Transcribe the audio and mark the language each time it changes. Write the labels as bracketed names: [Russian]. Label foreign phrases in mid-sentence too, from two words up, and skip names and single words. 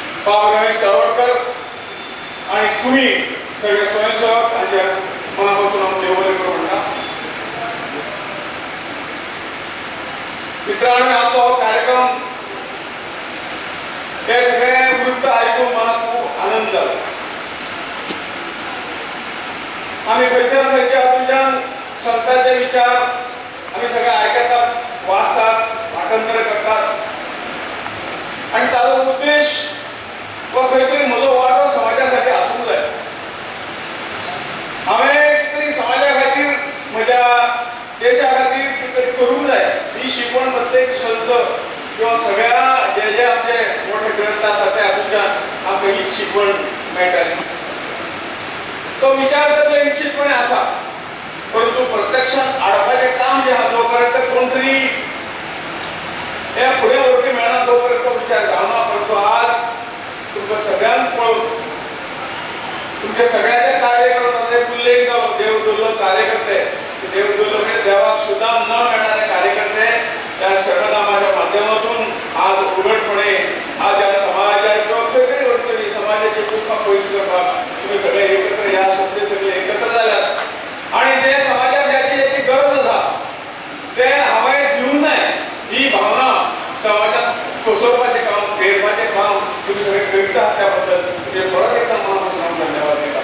[Marathi] बाब रमेश तळवडकर आणि तुम्ही सगळे स्वयंसेवक त्यांच्या मनापासून आम्ही देवबरे करू म्हणता. मित्रांनो, आजचा हा कार्यक्रम हे सगळे वृत्त ऐकून मला खूप आनंद झाला. [Konkani] आम्ही खंयच्या हातून संतांचे विचार आम्ही सगळे ऐकतात, वाचतात, पाठांतर करतात आणि ताजो उद्देश व खंय तरी म्हजो वाटो समाजासाठी आसूंक जाय. हांवें तरी समाजा खातीर म्हज्या देशा खातीर कितें तरी करूंक जाय ही शिकवण प्रत्येक संत किंवा सगळ्या जे जे आमचे मोठे ग्रंथ आसा त्या हातूंतल्यान आमकां ही शिकवण मेळटाली. तो विचार तर निश्चितपणे आसा, परंतु प्रत्यक्षात हाडपाचें काम जे आहा जो पर्यंत कोण तरी हे फुडें व्हरपी मेळना तो पर्यंत तो विचार जावना. परंतु आज तुमकां सगळ्यांक पळोवन तुमच्या सगळ्याचे कार्यकर्त्याचे उल्लेख जालो. देवदुर्लभ कार्यकर्ते, देवदुर्लभ म्हणजे देवाक [Marathi] सुद्धा न मिळणारे कार्यकर्ते त्या संघटनाच्या माध्यमातून आज उघडपणे आज या समाजाच्या [Konkani] खंयतरी अडचणी समाजाचे दुःख पयस करपाक तुम्ही सगळे एकत्र या संस्थे सगळे एकत्र जाल्यात आणि जे समाजात ज्याची गरज आसा ते हांवें दिवंक जाय ही भावना समाजात कोसळपाचें काम, फेरपाचें काम तुम्ही सगळे करतात त्या बद्दल म्हणजे परत एकदा मनापासून हांव धन्यवाद दिता.